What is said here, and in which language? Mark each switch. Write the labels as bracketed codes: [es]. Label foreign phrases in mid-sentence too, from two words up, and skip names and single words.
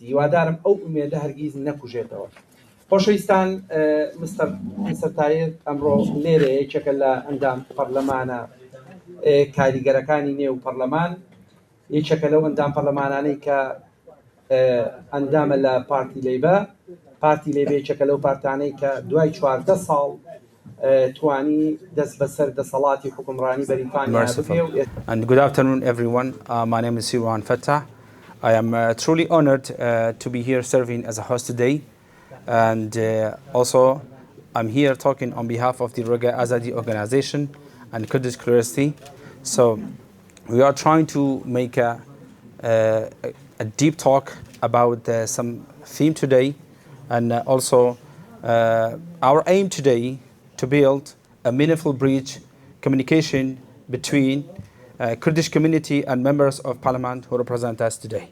[ckb] هیوادارم ئەو ئومێدە هەرگیز نەکوژێتەوە. خۆشەویستان، سەرتایە ئەمڕۆ لێرە یەکێکە لە ئەندام پەرلەمانە کاریگەرەکانی نێو پەرلەمان، یەکێکە لەو ئەندام پەرلەمانانەی کە ئەندامە لە پارتی لەیبە. پارتی لەیبە یەکێکە لەو پارتانەی کە دوای 14 ساڵ توانی دەست بەسەر دەسەڵاتی حکومڕانی بەریتانیا بکرێ. [en] And good afternoon, everyone. My name is Sirwan Fattah. I am truly honored to be here serving as a host today. And also, I'm here talking on behalf of the Roga Azadi organization and Kurdish curiosity. So, we are trying to make a deep talk about some theme today, and also our aim today to build a meaningful bridge communication between Kurdish community and members of parliament who represent us today.